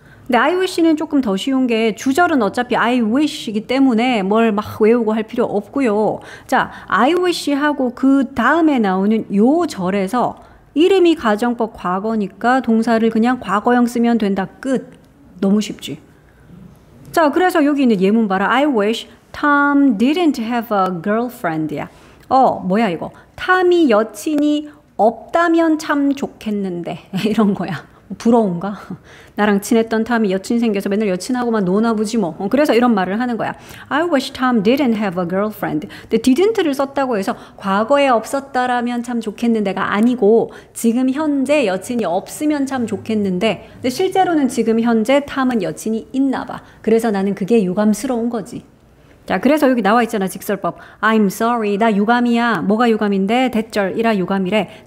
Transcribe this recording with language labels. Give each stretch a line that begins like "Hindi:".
Korean: 근데 I wish는 조금 더 쉬운 게 주절은 어차피 I wish이기 때문에 뭘 막 외우고 할 필요 없고요. 자, I wish 하고 그 다음에 나오는 요 절에서 이름이 가정법 과거니까 동사를 그냥 과거형 쓰면 된다. 끝. 너무 쉽지. 자, 그래서 여기 있는 예문 봐라.
English: I wish Tom didn't have a girlfriend야.
Korean: 뭐야 이거. 탐이 여친이 없다면 참 좋겠는데 이런 거야. 부러운가? 나랑 친했던 탐이 여친 생겨서 맨날 여친하고만 노나 보지 뭐. 그래서 이런 말을 하는 거야.
English: I wish Tom didn't have a girlfriend.
Korean: 근데 didn't를 썼다고 해서 과거에 없었다라면 참 좋겠는데가 아니고 지금 현재 여친이 없으면 참 좋겠는데 근데 실제로는 지금 현재 탐은 여친이 있나 봐. 그래서 나는 그게 유감스러운 거지. 자, 그래서 여기 나와 있잖아, 직설법.
English: I'm sorry.
Korean: 나 유감이야. 뭐가 유감인데? 대절이라 유감이래.